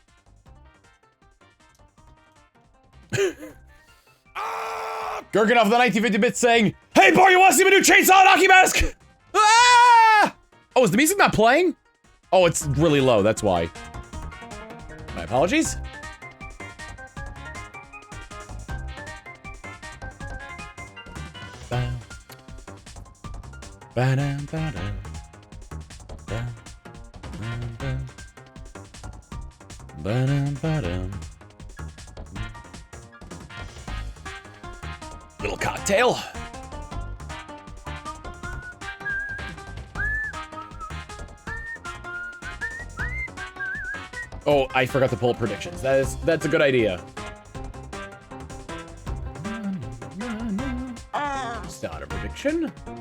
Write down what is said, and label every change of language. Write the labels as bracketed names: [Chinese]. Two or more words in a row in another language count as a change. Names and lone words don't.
[English] Gurganoff the 1950-bit saying, "Hey boy, you wanna see my new chainsaw and hockey mask?" Ah! Oh, is the music not playing? Oh, it's really low, that's why. My apologies. Ba-dum, ba-dum. Ba-dum, ba-dum. Ba-dum, little cocktail. Oh, I forgot to pull up predictions. That's a good idea. Start a prediction.